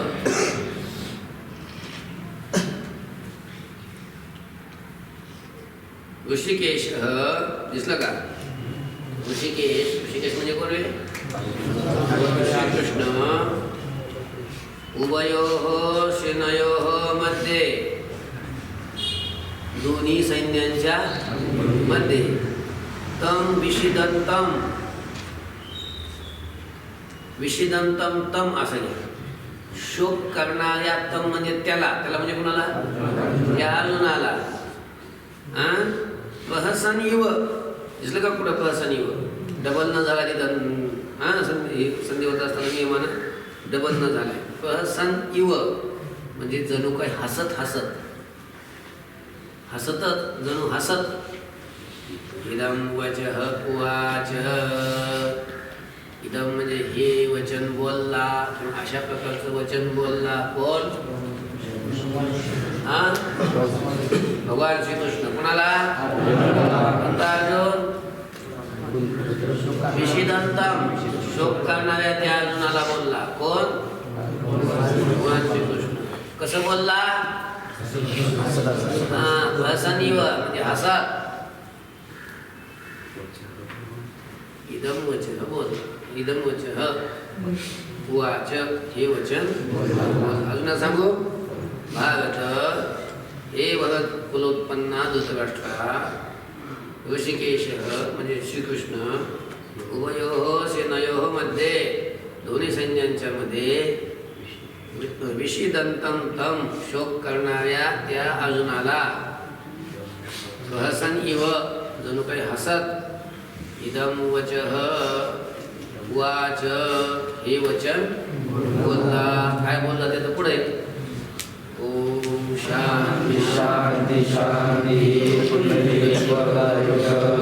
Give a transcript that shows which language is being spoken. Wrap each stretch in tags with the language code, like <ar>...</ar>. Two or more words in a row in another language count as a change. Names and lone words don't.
<mr>ऋषिकेश दिसलं का? ऋषिकेश म्हणजे कोण रे? श्रीकृष्ण.</mr> <sa>उभयोः सेनयोः मध्ये,</sa> <mr>दोन्ही सैन्यांच्या मध्ये.</mr> <sa>तम विषीदंतम, विषीदंतम तम</sa> <mr>असं घ्या. शोक करणाऱ्या तम म्हणजे त्याला म्हणजे कुणाला? त्या अर्जुनाला.</mr> <sa>प्रहसन इव</sa> <mr>दिसलं का? कुठं</mr> <sa>प्रहसन इव?</sa> <mr>डबल न झाला तिथं संधी होत असताना नियमानं डबल न झालाय.</mr> <sa>प्रहसन इव</sa> <mr>म्हणजे जणू काय हसत हसतच जणू हसत.</mr> <sa>इदं वचः उवाच,</sa> <mr>इदं म्हणजे हे वचन बोलला किंवा अशा प्रकारचं वचन बोलला. कोण? भगवान श्रीकृष्ण. कोणाला? अर्जुन. विषीदंतम शोक करणाऱ्या त्या अर्जुनाला बोलला. कोण? भगवान श्रीकृष्ण. कसं बोलला? प्रहसनीव म्हणजे हसत.</mr> <sa>इदं वचः</sa> <mr>बोल.</mr> <sa>इदं वचः उवाच</sa> <mr>हे वचन. अजून सांगू. भारत हे भरत कुलोत्पन्ना धृतराष्ट्रा. ऋषिकेश म्हणजे श्रीकृष्ण.</mr> <sa>उभयोः सेनयोः मध्ये,</sa> <mr>दोन्ही सैन्यांच्या मध्ये.</mr> <sa>विषीदंतम तम</sa> <mr>शोक करणाऱ्या त्या अर्जुनाला.</mr> <sa>प्रहसन इव</sa> <mr>जणू काही हसत.</mr> <sa>इदं वचः उवाच</sa> <mr>हे वचन बोलला. काय बोलला ते तर पुढे.</mr> <sa>ओम शांती शांती शांती.</sa>